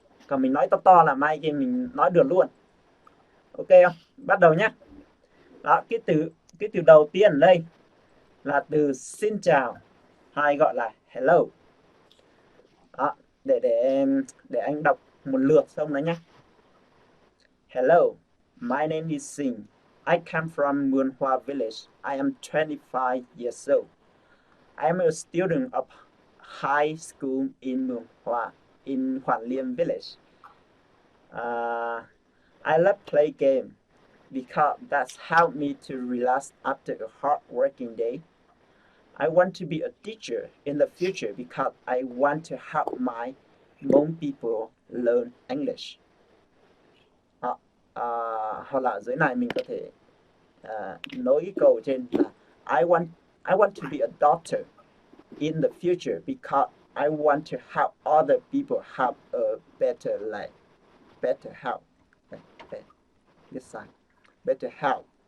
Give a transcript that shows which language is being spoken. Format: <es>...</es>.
<vi>Còn mình nói to to là mai kia mình nói được luôn. Ok không? Bắt đầu nhé. Đó, cái từ đầu tiên ở đây là từ xin chào, hay gọi là hello. Đó, để anh đọc một lượt xong đó nhé.</vi> <en>Hello, my name is Singh. I come from Muôn Hoa Village. I am 25 years old. I am a student of high school in Muôn Hoa, in Hoan Liêm Village. I love play game because that's helped me to relax after a hard working day. I want to be a teacher in the future because I want to help my Hmong people learn English.</en> <vi>Hoặc là dưới này mình có thể nối cái câu trên là</vi> <en>I want to be a doctor in the future because I want to help other people have a better life. Better health. This side. Better health.</en>